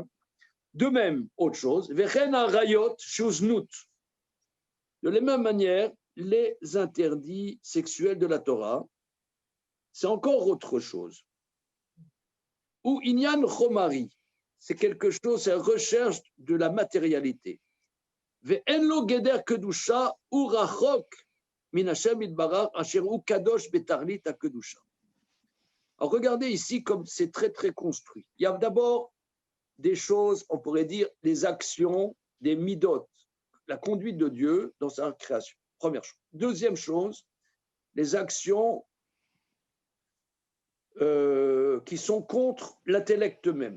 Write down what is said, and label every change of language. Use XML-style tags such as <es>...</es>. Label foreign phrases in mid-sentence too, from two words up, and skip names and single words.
<fr>De même, autre chose, de la même manière, les interdits sexuels de la Torah, c'est encore autre chose.</fr> <he>הוא ענין חומרי,</he> <fr>c'est quelque chose, c'est la recherche de la matérialité.</fr> <he>ואינו גדר קדושה והוא רחוק מן השם יתברך אשר הוא קדוש בתכלית הקדושה.</he> <fr>Alors regardez ici comme c'est très très construit. Il y a d'abord des choses, on pourrait dire, des actions, des midot, la conduite de Dieu dans sa création. Première chose. Deuxième chose, les actions qui sont contre l'intellect même.</fr>